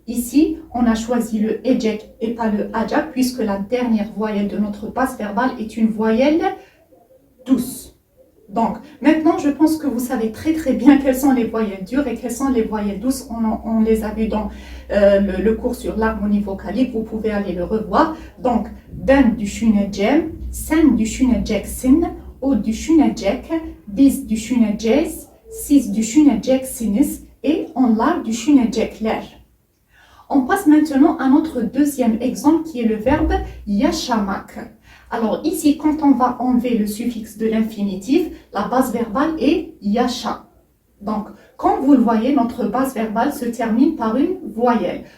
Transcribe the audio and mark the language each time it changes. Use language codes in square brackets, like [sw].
[fr] Ici, on a choisi le ecek et pas le ajak puisque la dernière voyelle de notre base verbale est une voyelle douce. Donc, maintenant, je pense que vous savez très bien quelles sont les voyelles dures et quelles sont les voyelles douces. On les a vues dans le cours sur l'harmonie vocalique. Vous pouvez aller le revoir. Donc, [tr] ben düşüneceğim, sen düşüneceksin, o düşünecek, biz düşüneceğiz, siz düşüneceksiniz [fr] et [tr] onlar düşünecekler. [fr] On passe maintenant à notre deuxième exemple qui est le verbe yaşamak. Alors ici, quand on va enlever le suffixe de l'infinitif, la base verbale est yaşa. Donc, comme vous le voyez, notre base verbale se termine par une voyelle.